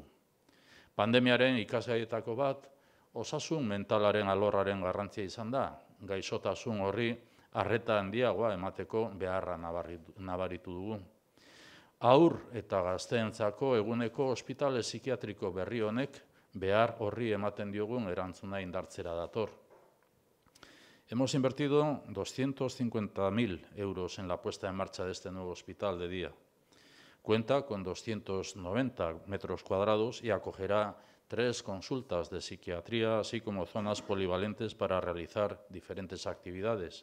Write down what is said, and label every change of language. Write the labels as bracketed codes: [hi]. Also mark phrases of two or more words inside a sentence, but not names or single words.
[eu] Pandemiaren ikasgaietako bat, osasun mentalaren alorraren garrantzia izan da, gaixotasun horri arreta handiagoa emateko beharra nabaritu dugu. Haur eta gazteentzako eguneko ospitale psikiatriko berri honek behar horri ematen diogun erantzuna indartzera dator. [es] Hemos invertido 250.000 euros en la puesta en marcha de este nuevo hospital de día. Cuenta con 290 metros cuadrados y acogerá 3 consultas de psiquiatría, así como zonas polivalentes para realizar diferentes actividades.